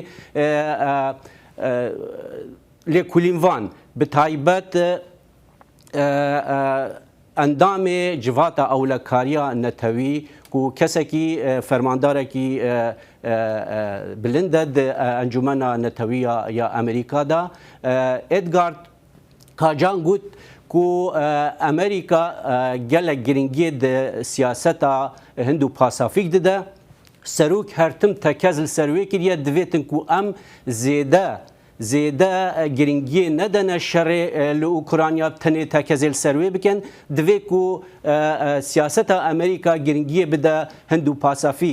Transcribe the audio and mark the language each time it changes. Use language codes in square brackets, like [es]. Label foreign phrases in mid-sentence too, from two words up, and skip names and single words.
[ku] لێ کولیڤان بتایبەت ئەندامێ جڤاتە ئەولەکاریە نەتەوی و کەسێکی فەرماندارێکی بلندە ئەنجومەنە نەتەویە یا ئەمریکادا ئێدگارد کاجان گوت کو ئەمریکا gelek giringiyê di siyaseta Hind û Pasafîk dide. Serok hertim tekez li ser wê kiriye divêtin ku em zêde giringiyê nedene şerê li Ukrayna tenê tekezê li ser wê bikin. Divê ku siyaseta Amerîka giringiyê bide Hind û Pasafîk.